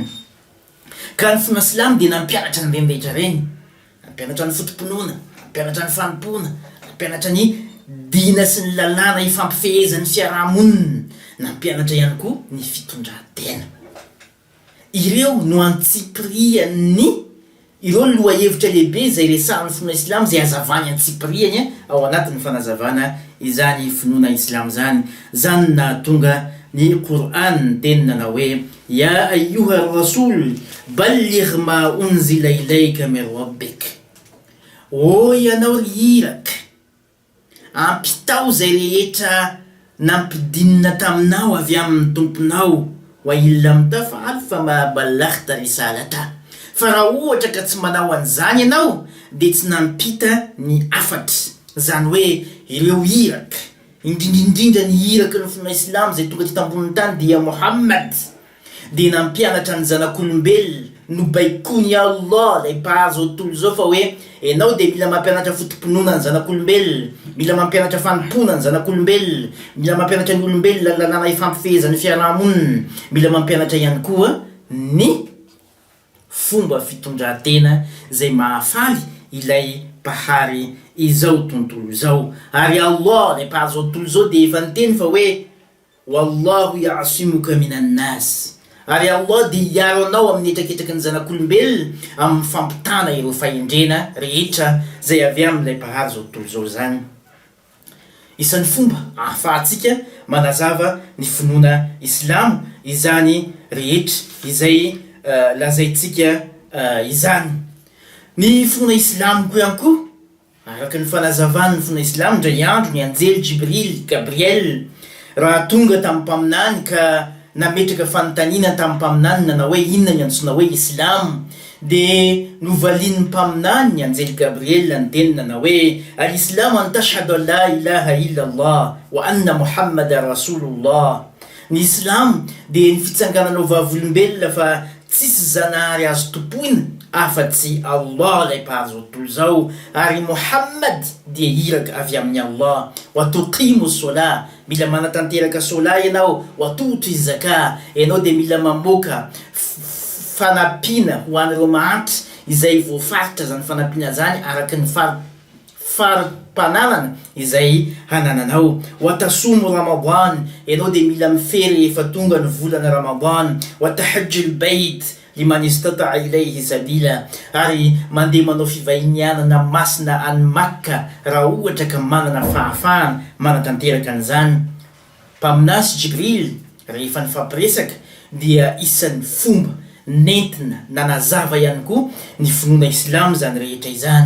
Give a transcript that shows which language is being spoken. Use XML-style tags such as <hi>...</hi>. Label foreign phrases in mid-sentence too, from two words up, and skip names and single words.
<mg>Ka ny fona silamo dia nampianatra ny rehetra reny, nampianatra ny fotomponoana, nampianatra ny fanompona, nampianatra ny dina sy ny lalàna ifampifehezan'ny fiarahamonina, nampianatra ihany koa ny fitondratena. Ireo no antsipiriany, ireo ny lohahevitra lehibe izay resahan'ny finoana islamo izay hazavany antsipiriany ao anatin'ny fanazavana izany finoana islamo zany. Zany nahatonga ny Qur'an tenina hoe</mg> <ar>يا أيها الرسول بلغ ما أنزل إليك من ربك.</ar> <mg>O ianao iraka, ampitao zay rehetra nampidinina taminao avy amin'ny tomponao,</mg> <ar>وإن لم تفعل فما بلغت رسالته.</ar> <mg>Fa raha ohatra ka tsy manao an'izany ianao de tsy nampita ny afatra, zany hoe ireo iraka, indrindrindrindra ny iraka ny finoana islamo zay tonga ty ambonin'ny tany dia Muhammad, de nampianatra ny zanak'olombelona nobaikony Allah lay mpahazo tontolo zao fa hoe ianao de mila mampianatra fotomponoana ny zanak'olombelona, mila mampianatra fanompona ny zanak'olombelona, mila mampianatra ny olombelona ny lalàna ifampifehezan'ny fiarahamonina, mila mampianatra ihany koa ny fomba fitondratena zay mahafaly ilay mpahary izao tontolo zao. Ary Allah lay mpahazo tontolo zao de efa niteny fa hoe</mg> <ar>والله يعصمك من الناس,</ar> <mg>ary Allah dia hiaro anao amin'ny etraketraky ny zanak'olombelona amin'ny fampitana ireo fahendrena rehetra zay avy amin'ilay mpahary zao tontolo zao zany. Isan'ny fomba ahafahantsika manazava ny finoana islamo izany rehetra izay lazaitsika izany. Ny finoana islamo ko ihany koa araka ny fanazavany ny finoana islamo ndray andro ny anjely Jibril, Gabriel raha tonga tamin'ny mpaminany ka nametraka fanontaniana tamin'ny mpaminany nanao hoe inona ny antsona hoe islamo, de novalian'ny mpaminany ny anjely Gabriel ny teny nanao hoe</mg> <ar>الإسلام أن تشهد أن لا إله إلا الله وأن محمدا رسول الله.</ar> <mg>Ny islamo de ny fitsangananao vavolombelona fa tsisy zanahary azo topoina afa-tsy Allah lay mpahazo tontolo zao, ary Muhammad dia iraka avy amin'ny Allah.</mg> <ar>وتقيم الصلاة,</ar> <mg>mila manatanteraka sola ianao,</mg> <ar>وتؤتي الزكاة,</ar> <mg>ianao de mila mamoaka fanampiana ho an'ireo mahantra izay voafaritra zany fanampiana zany araka ny farim-pananana izay hanananao.</mg> <ar>وتصوم رمضان,</ar> <mg>ianao de mila mifery efa tonga ny volana Ramadan.</mg> <ar>وتحج البيت من استطاع إليه سبيلا,</ar> <mg>ary mandeha manao fivahinianana masina any Makka raha ohatra ka manana fahafahana manatanteraka an'izany. Mpaminasy Jibril rehefa nifampiresaka dia isan'ny fomba nentina nanazava ihany koa ny finoana islamo zany rehetra izany.</mg>